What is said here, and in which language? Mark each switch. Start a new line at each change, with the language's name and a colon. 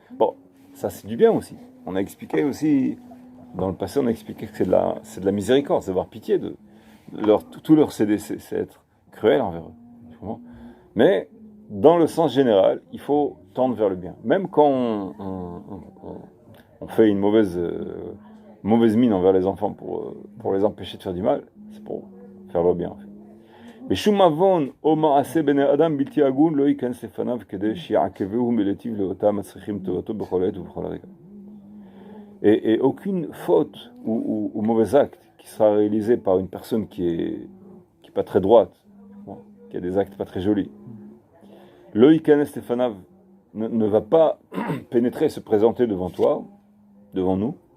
French: Bon, ça c'est du bien aussi. On a expliqué aussi, dans le passé, on a expliqué que c'est de la miséricorde, c'est d'avoir pitié de tout leur céder, c'est être cruel envers eux. Mais, dans le sens général, il faut tendre vers le bien. Même quand on fait une mauvaise mine envers les enfants pour les empêcher de faire du mal, c'est pour faire le bien en fait.
Hebrew: בשום עוון או מעשה בני אדם בלתי הגון לא ייכנס לפניו כדי שיעכבהו מלטיב לאותם הצריכים טובתו בכל עת ובכל רגע.
French: Et aucune faute ou mauvais acte qui sera réalisé par une personne qui est pas très droite, qui a des actes pas très jolis, lo
Hebrew: ייכנס לפניו
French: ne va pas pénétrer, se présenter devant toi, devant nous,